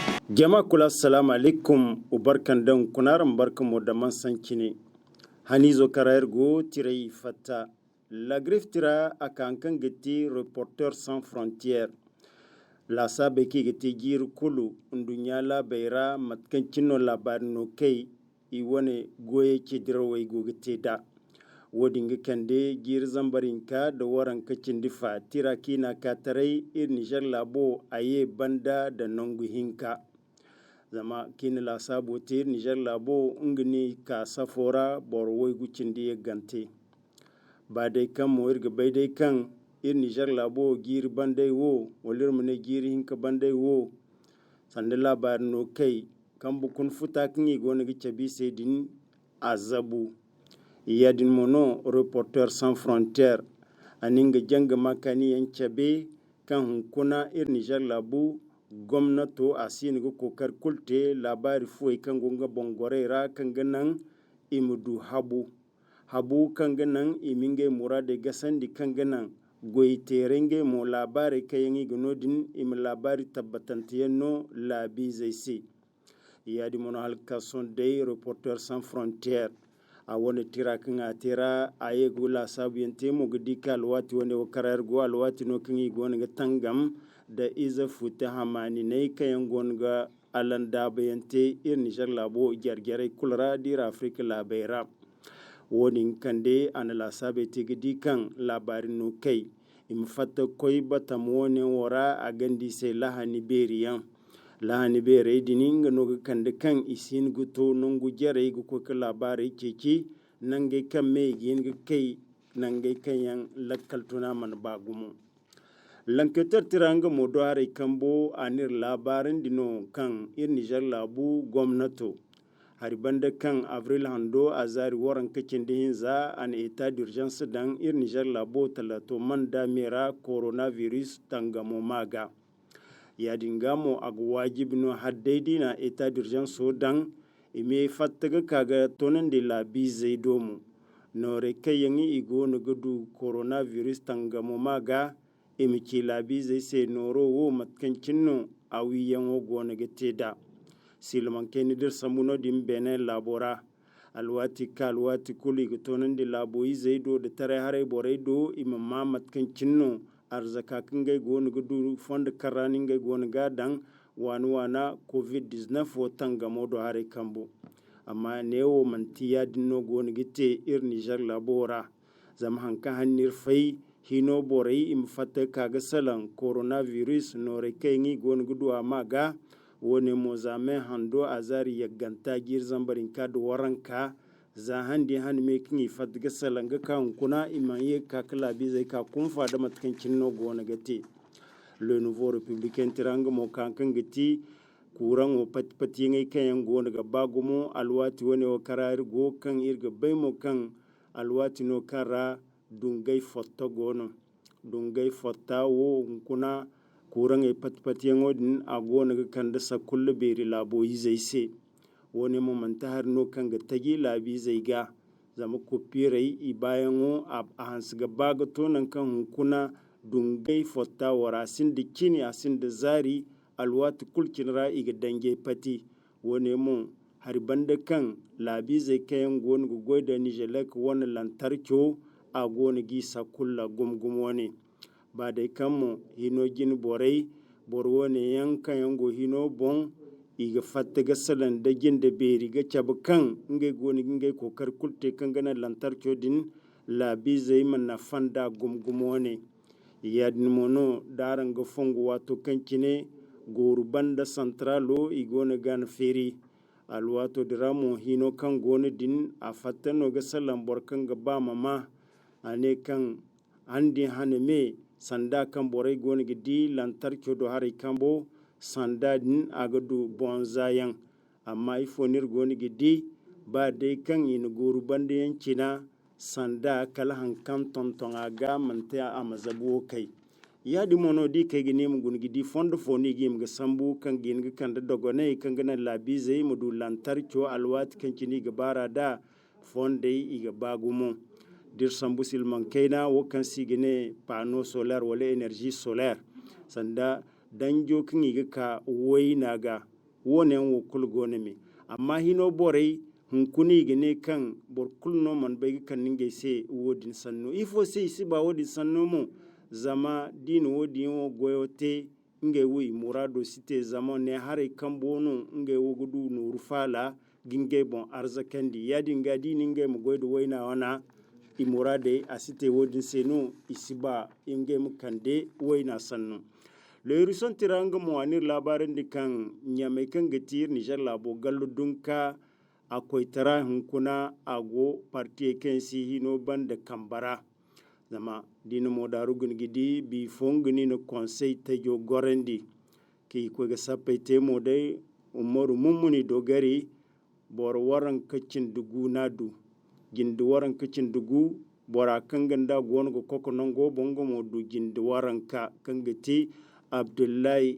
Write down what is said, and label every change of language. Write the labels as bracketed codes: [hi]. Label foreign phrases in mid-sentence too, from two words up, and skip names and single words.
[dje] Jama'a kula salamu alaikum ubarkan dan kunaran barkan mu da man sankine hanizo karayar go tirai fata la griffe tira akankan gati Reporters sans frontières la sabe ki gati gir kulu undunya la bayra matkan kinno labar no kai I wane goye ke dirwai go gati da wodinga kande gir zambarinka da waran kacin difa tira kina katarai Niger labo aye banda da nongu hinka zama kini la sabo tir Niger labo ngini ka safora borwoy gucindi ye gante ba dai kan mo irga bai dai kan Niger labo gir bandai wo walir mune gir hinka bandai wo sande labar no kai kan bukun futa kingi gona gice bi sedin azabu yadin mono Reporters sans frontières aninga janga makani yan cabe kan hunkuna Niger labo gwamnato a siniga kokar kulte labari fuwai kan gunga bongorera kan ganan imudu habu kan ganan iminge murade gasandi kan ganan goiterenge mo labari kayangi gunodin im labari tabbatantiyenno labi zaisi yadi mono halkason dai Reporters sans frontières a wani tira kan a tira a yi gula sabu yante mo gudi ka alwati wani wakarar go alwati no kan yi gona ga tangam da iza futa hamani ne kayan gonga alanda bayante Niger labo gergere kulra dira Afrika labaira woni kande an la sabe tigidi kan labarin no kai im fatta koy batam woni wora a gandi sai lahani beriyan lahani bere dininga no kande kan isin guto nongu jere go ko labari keki nange kan me yin kai nange kayan lakaltuna man bagumu lanketer tiranga modare kambo anir labarin dino kan Niger labu gwamnato haribanda kan avril hando azari waran kacin hinza an [fr] état d'urgence [dje] dan Niger labo talato manda mera coronavirus tangamo maga yadingamo agwajibno haddaidi na [fr] état d'urgence [dje] dan ime fattaga kaga tonan de labi zaidomu nore kayangi igo nugudu coronavirus tangamo maga imiki labi zai se noro wo matkancin no a wiyan wo na gate da silman keni dir samuno din benen labora alwati kuli gitonan di laboyi zai do da tare hare borai do imamma matkancin no arzaka kin gai gona gudu fond karanin gai gona gadan wana covid-19 wotan ga modo hare kambo amma ne wo mantiya dinno gona gite Niger labora zama hanka hannir fai hino borai im fata kaga salan coronavirus nore kayngi gon gudu amaga woni mozame hando azari yaganta gir zambarin ka do waranka za handi han me kingi fatga salan ga kan kuna imaye ka kala bi zai ka kun fada matkan kinno gona gate le nouveau républicain tiranga mo kan gati kuran o pati ngai kayan gona ga bagumo alwati woni o karar go kan irga baymo kan alwati no kara dungai fotta gono dungai fotta wo kuna kurang e patpatiyan odin a gona ga kanda sakulle beri labo zai se woni mo manta har no kanga tagi labi zai ga zama kopirai i bayan wo a hans ga baga tonan kan kuna dungai fotta wara sin dikini asin da zari alwati kulkin ra'i ga dange pati woni mo har banda kan labi zai kayan gona go goida Nijelek wani lantarki a gona gisa kulla gumgum wani ba dai kanmu hino gini borai borwo ne yankan yango hino bon iga fatta gasalan da gin da beri ga cabu kan ngai gona ngai kokar kulte kan gana lantarki din labi zai manna fanda gumgum wani yadin mono daran ga fongo wato kankine goru banda centralo igona gan feri alwato diramo hino kan gona din a fattano gasalan borkan ga ba mama ane kan andi haneme sanda kan borai goni gidi lantarki do hari kambo sanda din agadu bonzayan amma ifonir goni gidi ba dai kan yin goru bande yankina sanda kala hankan tonton aga manta amazabu kai yadi mono di kai gine mu goni gidi fondo foni gim ga sambu kan gin ga kan da dogone kan gana labi zai mudu lantarki alwat kan kini gabara da fondai iga bagumo dir sambu silman kaina wakan sigine pano solar wala energy solar sanda danjo kin iga ka wai naga wone wo kul gonami amma hino borai hunkuni gane kan bor kulno man bai kan ninge se wodin sanno ifo se isi ba wodin sanno mo zama din wodin wo goyote nge wi murado site zama ne hare kan bono nge wo gudu no rufala ginge bon arzakandi yadi ngadi ninge mu goydo waina wana imurade asite wodin seno isiba inge mu kande waina sanno le rison tiranga mo anir labarin dikan nyame kan gatir Niger labo gallu dunka akwai tara hunkuna ago parti kensi hino banda kambara zama dina mo daru gidi bi fongni no conseil tajo gorendi ki ko ga sappe temo dai umaru mummuni dogari bor waran kacin dugu nadu jindi waran kacin dugu bora kanganda gongo koko nongo bongo mo du jindi waran ka kangati Abdullahi